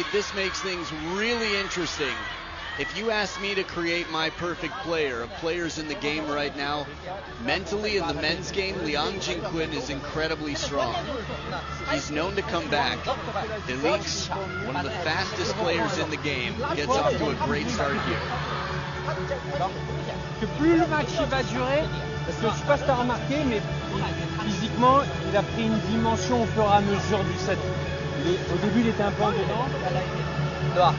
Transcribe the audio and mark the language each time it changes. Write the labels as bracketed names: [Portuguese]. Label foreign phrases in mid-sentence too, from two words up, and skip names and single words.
[English] This makes things really interesting. If you asked me to create my perfect player of players in the game right now, mentally in the men's game, Liang Jingkun is incredibly strong. He's known to come back. Felix, one of the fastest players in the game, gets off to a great start here. [French] Que plus le match va durer, parce que je sais pas si t'as remarqué, mais physiquement, il a pris une dimension au fur et à mesure du set. Au début, il était un peu en dedans. [Chinese] 对吧？